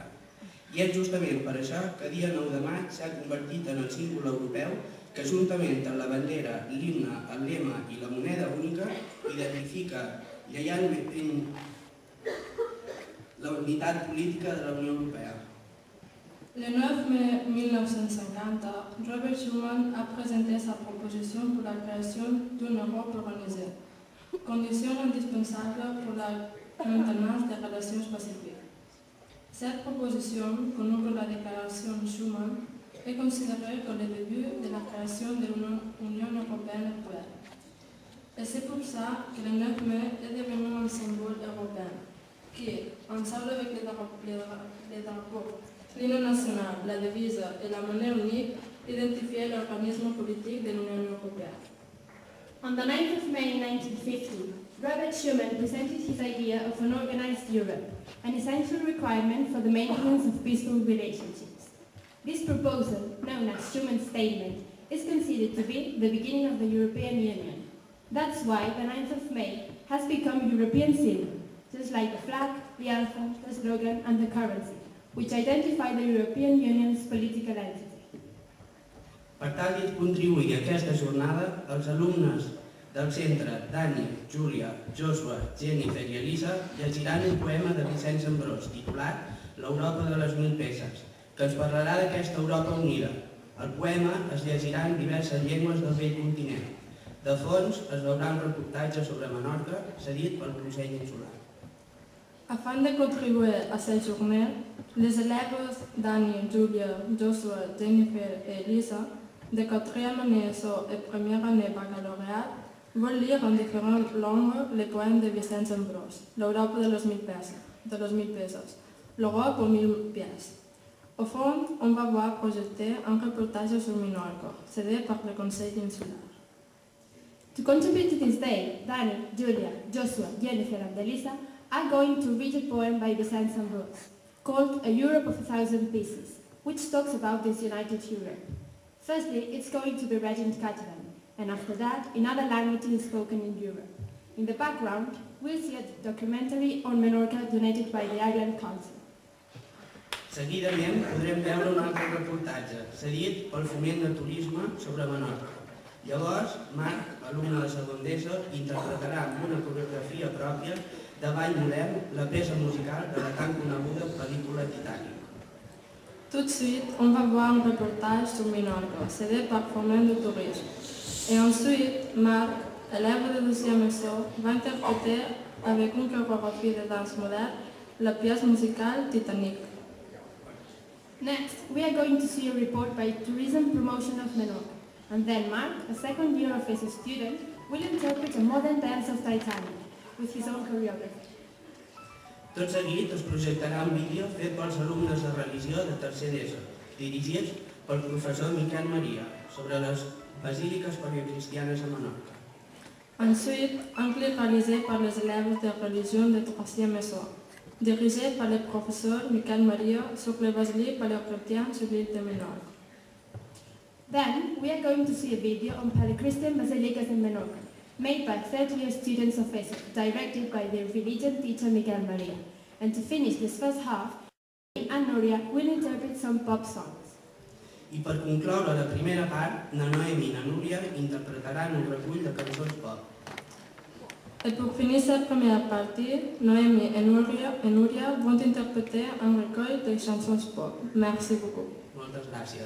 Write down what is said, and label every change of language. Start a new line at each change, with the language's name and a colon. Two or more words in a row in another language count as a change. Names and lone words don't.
Catalan: I és justament per això que dia 9 de maig s'ha convertit en el símbol europeu que, juntament amb la bandera, l'himne, el lema i la moneda única, identifica lleialment la unitat política de la Unió Europea.
French: Le 9 mai 1950, Robert Schuman a présenté sa proposition pour la création d'une Europe organisée, condition indispensable pour la maintenance des relations pacifiques. Cette proposition, connue comme la déclaration Schuman, est considérée comme le début de la création de l'Union européenne actuelle. Et c'est pour ça que le 9 mai est devenu un symbole européen, qui, ensemble avec les drapeaux, l'hymne national, la devise et la monnaie unique, identifiait l'organisme politique de l'Union européenne.
English: On the 9th of May 1950, Robert Schuman presented his idea of an organized Europe, an essential requirement for the maintenance of peaceful relationships. This proposal, known as Schuman's Statement, is considered to be the beginning of the European Union. That's why the 9th of May has become European symbol, just like the flag, the anthem, the slogan and the currency, which identify the European Union's political entity.
Catalan: Per tal de contribuir a aquesta jornada, els alumnes del centre Dani, Júlia, Joshua, Jennifer i Elisa llegiran un poema de Vicenç Ambrós titulat L'Europa de les 1000 peces, que ens parlarà d'aquesta Europa unida. El poema es llegirà en diverses llengües del vell continent. De fons es veurà un reportatge sobre Menorca cedit pel Consell Insular.
French: Afin de contribuer à cette journée, les élèves Dani, Julia, Joshua, Jennifer et Elisa de 4e année ESO et 1e année baccalauréat veulent lire en différentes langues les poèmes de Vicenç Ambrós, l'Europe de les 1000 pesos, l'Europe aux 1000 pièces. Au fond, on va voir projeter un reportage sur Minorca, cédé par le Conseil Insular.
English: To contribute to this day, Dani, Julia, Joshua, Jennifer and Elisa are going to read a poem by Vicenç Ambrós, called A Europe of 1000 Pieces, which talks about this united Europe. Firstly, it's going to be read in Catalan, and after that, in other languages spoken in Europe. In the background, we'll see a documentary on Menorca donated by the Island Council.
Catalan: Seguidament podrem veure un altre reportatge, cedit pel Foment de Turisme sobre Menorca. Llavors, Marc, alumne de segon d'ESO, interpretarà amb una coreografia pròpia de ball modern la peça musical de la tan coneguda pel·lícula Titanic.
French: Tout de suite, on va voir un reportage sur Minorca, cédé par Foment de Tourisme. Et ensuite, Marc, élève de 2e ESO, va interpréter avec une chorégraphie de danse moderne la pièce musicale Titanic.
English: Next, we are going to see a report by Tourism Promotion of Menorca, and then Mark, a second year of ESO student, will interpret a modern dance of Titanic with his own choreography. Tot seguit es projectarà un vídeo fet pels alumnes de religió de tercer d'ESO, dirigits pel professor Miquel Maria, sobre les basíliques paleocristianes a Menorca. Ensuite, un clip réalisé par les élèves de religion de 3e ESO, dirigé par le professeur Miquel Maria sur les basiliques paléochrétiennes sur l'île de Menorca. Then, we are going to see a video on Paleo-Christian basilicas in Menorca, made by third-year students of ESO, directed by their religion teacher Miquel Maria. And to finish this first half, and Nuria will interpret some pop songs.
Catalan: I per concloure la primera part, na Noemi i na Núria interpretaran un recull de cançons pop.
French: Et pour finir cette première partie, Noémie et Nuria vont interpréter un recueil de chansons pop. Merci beaucoup.
Catalan: Moltes gràcies.